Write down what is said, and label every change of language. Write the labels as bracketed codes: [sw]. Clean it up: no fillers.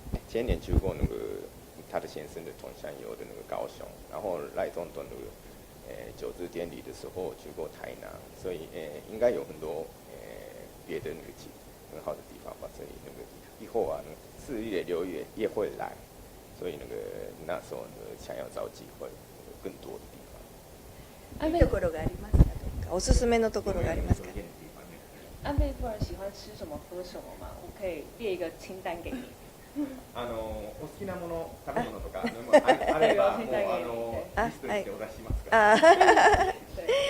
[zh] 前年去过他的先生的同乡游的高雄，然后赖总统九日典礼的时候去过台南，所以应该有很多别的很好的地方吧。所以以后啊4月6月也会来，所以那时候想要找机会更多的地方。 [ja] いいところがありますか？おすすめのところがありますか？ [zh] 安倍夫人喜欢吃什么喝什么吗？我可以列一个清单给你。 [ja] お好きなもの食べ物とかあればもうリストにしてお出ししますか？